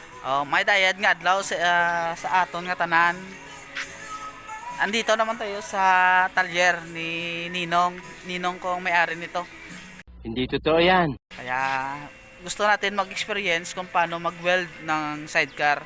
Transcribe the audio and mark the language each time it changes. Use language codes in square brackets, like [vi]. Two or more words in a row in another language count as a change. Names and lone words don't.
[hil] Oh, may dayad nga adlaw sa aton nga tanan. [tl] Andito naman tayo sa talyer ni Ninong kong may-ari nito. Hindi totoo yan. Kaya gusto natin mag-experience kung paano mag-weld ng sidecar.